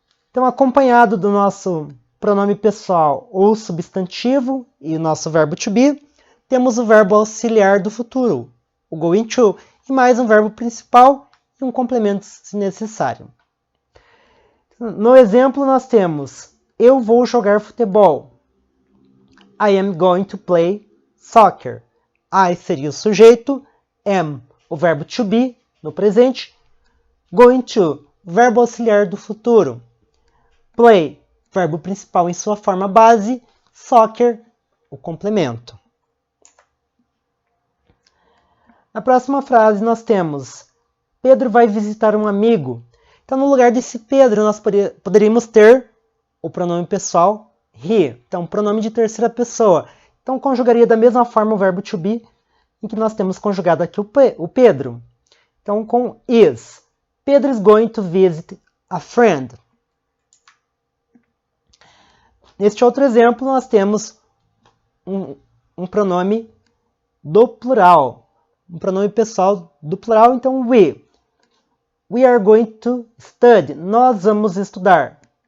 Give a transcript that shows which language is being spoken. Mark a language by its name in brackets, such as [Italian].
[Portuguese] Então, acompanhado do nosso pronome pessoal ou substantivo e o nosso verbo to be, temos o verbo auxiliar do futuro, o going to, e mais um verbo principal e um complemento se necessário. No exemplo, nós temos eu vou jogar futebol. [English] I am going to play soccer. [Portuguese] I seria o sujeito, am, o verbo to be, no presente, going to, verbo auxiliar do futuro, play, verbo principal em sua forma base, soccer, o complemento. Na próxima frase nós temos Pedro vai visitar um amigo. Então, no lugar desse Pedro, nós poderíamos ter o pronome pessoal he. Então, pronome de terceira pessoa. Então, conjugaria da mesma forma o verbo to be, em que nós temos conjugado aqui o Pedro. Então, com is. [English] Pedro is going to visit a friend. [Portuguese] Neste outro exemplo, nós temos um pronome do plural. Um pronome pessoal do plural, então we. [English] We are going to study. [Portuguese] Nós vamos estudar.